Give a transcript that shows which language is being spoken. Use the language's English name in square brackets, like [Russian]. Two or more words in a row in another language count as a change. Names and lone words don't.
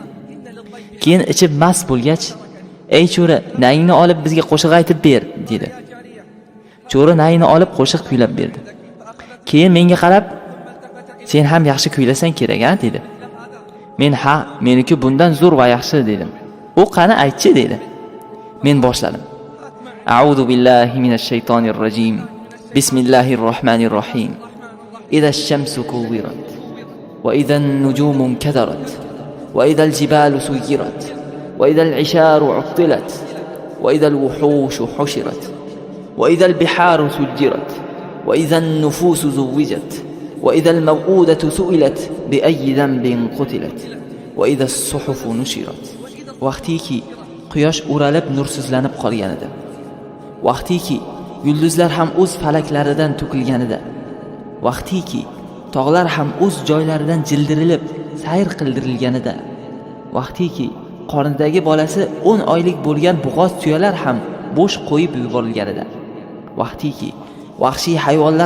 [Uzbek] Keyin ichib mast bo'lgach, "Ey cho'ra, nayingni olib bizga qo'shiq aytib ber" dedi. Cho'ra nayini olib qo'shiq kuylab berdi. Keyin menga qarab, "Sen ham yaxshi kuylasang kerak-a?" dedi. Men "Ha, meniki bundan zo'r va yaxshi" dedim. U "Qani aytchi" dedi. Men boshladim. [Arabic] أعوذ بالله من الشيطان الرجيم. بسم الله الرحمن الرحيم. إذا الشمس كورت وإذا النجوم انكدرت وإذا الجبال سيرت وإذا العشار عطلت وإذا الوحوش حشرت وإذا البحار سجرت وإذا النفوس زوجت وإذا الموءودة سئلت بأي ذنب قتلت وإذا الصحف نشرت. [Uzbek] Vaqtiki quyosh o'ralib nursizlanib qolganida, vaqtiki yulduzlar ham o'z falaklaridan to'kilganida, vaqtiki tog'lar ham o'z joylaridan jildirilib sayr qildirilganida, vaqtiki qornidagi bolasi 10 oylik bo'lgan bug'oz tuyalar ham bo'sh qo'yib yuborilganida, vaqtiki vahshiy hayvonlar